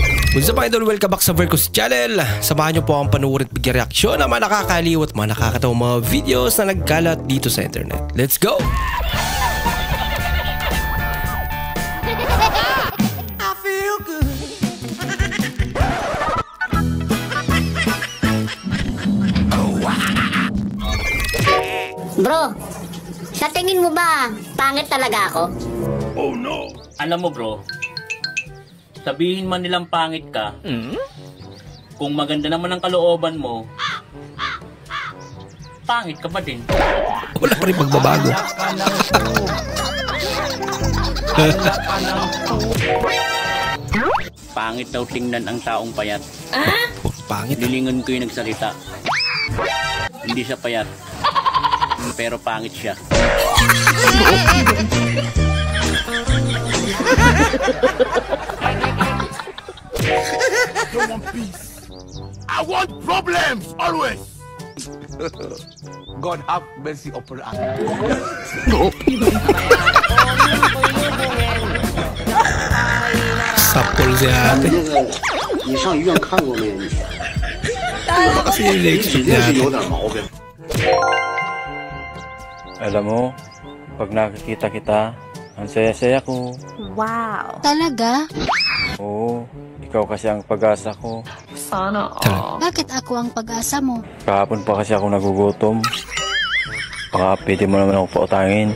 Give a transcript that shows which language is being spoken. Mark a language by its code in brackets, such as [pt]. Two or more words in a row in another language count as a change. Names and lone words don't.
[tl] Kung sa mga idol, [en] welcome back [tl] sa Vercos Channel. Samahan nyo po akong panuorin at bigyan reaksyon ng mga nakakaliw at mga nakakatawang mga videos na nagkalat dito sa internet. [en] Let's go! I feel good. [tl] Bro, sa tingin mo ba pangit talaga ako? Oh no! Alam mo bro, sabihin man nilang pangit ka, kung maganda naman ang kalooban mo, pangit ka pa din. Wala pa rin magbabago. Pangit daw tingnan ang taong payat. Pangit. Lilingon ko yung nagsalita. Hindi siya payat, pero pangit siya. [en] I want peace. I want problems always. God have mercy upon us. [tl] Sapol si ate. [zh] 你上医院看过没？你 [tl] Kasi yung legs [zh] 指定是有点毛病。 [tl] Alam mo, pag nakikita kita, ang saya-saya ko. Wow. Talaga? Oo, ikaw kasi ang pag-asa ko. Sana Bakit ako ang pag-asa mo? Kahapon pa kasi ako nagugutom. Baka pwede mo naman ako pautangin.